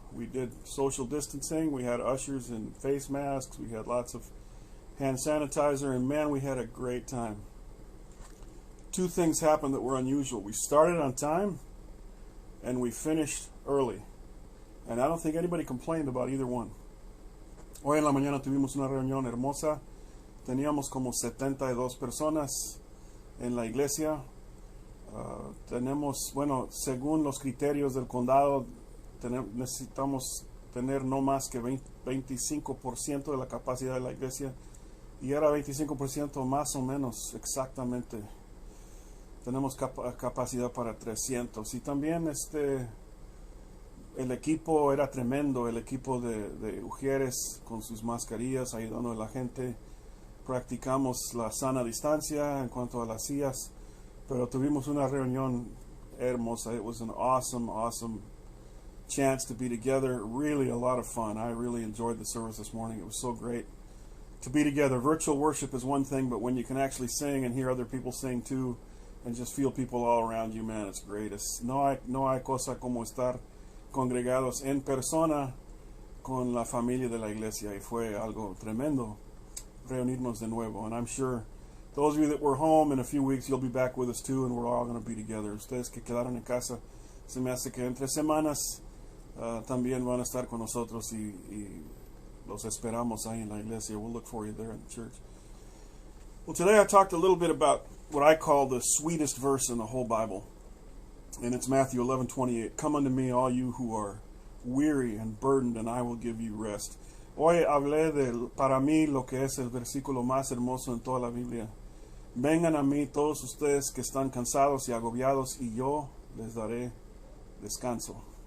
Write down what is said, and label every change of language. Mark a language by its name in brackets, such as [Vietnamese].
[English] We did social distancing. We had ushers in face masks. We had lots of hand sanitizer, and man, we had a great time. Two things happened that were unusual. We started on time and we finished early. And I don't think anybody complained about either one. [Spanish] Hoy en la mañana tuvimos una reunión hermosa. Teníamos como 72 personas en la iglesia. Tenemos, bueno, según los criterios del condado, necesitamos tener no más que 25% de la capacidad de la iglesia. Y era 25% más o menos exactamente. Tenemos capacidad para 300. Y también el equipo era tremendo. El equipo de Ujieres con sus mascarillas ayudando a la gente. Practicamos la sana distancia en cuanto a las sillas. Pero tuvimos una reunión hermosa. [English] It was an awesome chance to be together. Really a lot of fun. I really enjoyed the service this morning. It was so great to be together. Virtual worship is one thing, but when you can actually sing and hear other people sing too, and just feel people all around you, man, it's great. [Spanish] No hay cosa como estar congregados en persona con la familia de la iglesia, y fue algo tremendo reunirnos de nuevo. [English] And I'm sure those of you that were home, in a few weeks you'll be back with us too, and we're all going to be together. [Spanish] Ustedes que quedaron en casa, se me hace que entre semanas también van a estar con nosotros, y los esperamos ahí en la iglesia. [English] We'll look for you there in the church. Well, today I talked a little bit about what I call the sweetest verse in the whole Bible. And it's Matthew 11:28. Come unto me, all you who are weary and burdened, and I will give you rest. [Spanish] Hoy hablé para mí, lo que es el versículo más hermoso en toda la Biblia. Vengan a mí todos ustedes que están cansados y agobiados, y yo les daré descanso.